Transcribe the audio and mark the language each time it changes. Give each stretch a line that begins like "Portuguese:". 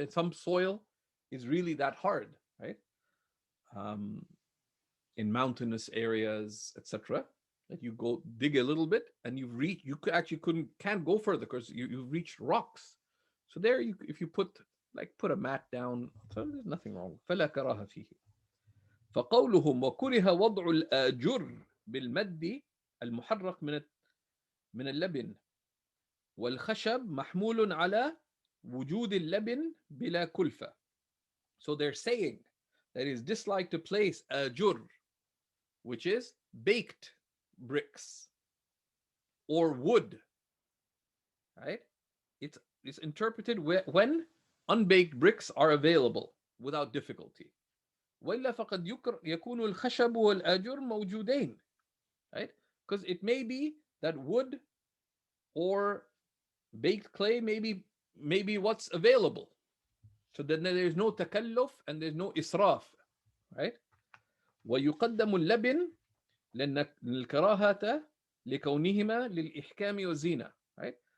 English: And some soil is really that hard, right? In mountainous areas, etc., that you go dig a little bit and you can't go further because you've reached rocks. So there, if you put a mat down, so there's nothing wrong.
Arabic: فلا كراهة فيه. فقولهم وكره وضع الآجر بالمد المحرق من اللبن والخشب محمول على وجود اللبن بلا كلفة.
English: So they're saying that it's disliked to place ajur, which is baked bricks or wood, right? It's interpreted when unbaked bricks are available without difficulty.
Arabic: وإلا فقد يكون الخشب والآجر موجودين,
English: right? Because it may be that wood or baked clay may be what's available. So then there's no takalluf and there's no israf, right?
Arabic: ويقدم اللبن لأن الكراهة لكونهما للإحكام والزينة,
English: right?